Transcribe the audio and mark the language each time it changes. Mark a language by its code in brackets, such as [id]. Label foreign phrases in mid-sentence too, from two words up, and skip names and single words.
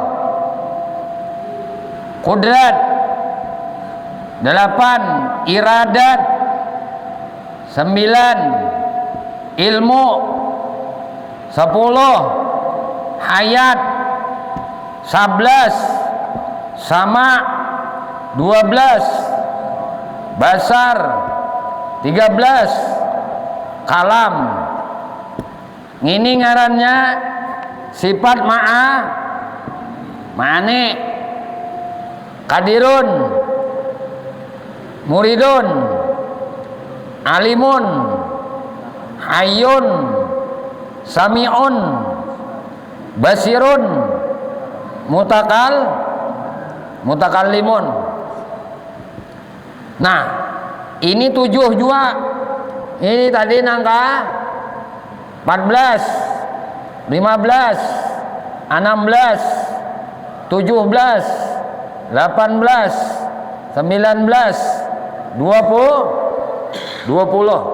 [bjn] kudrat, 8 iradat, 9 ilmu, 10 hayat, 11 sama, 12 basar, 13 kalam. Ini ngarannya sifat ma'ani, [ar] قادر، مريد، عالم، حي، سميع، بصير, [bjn] mutakallimun. Nah, ini 7 juga. Ini tadi nangka 14, 15, 16, 17, 18, 19, 20.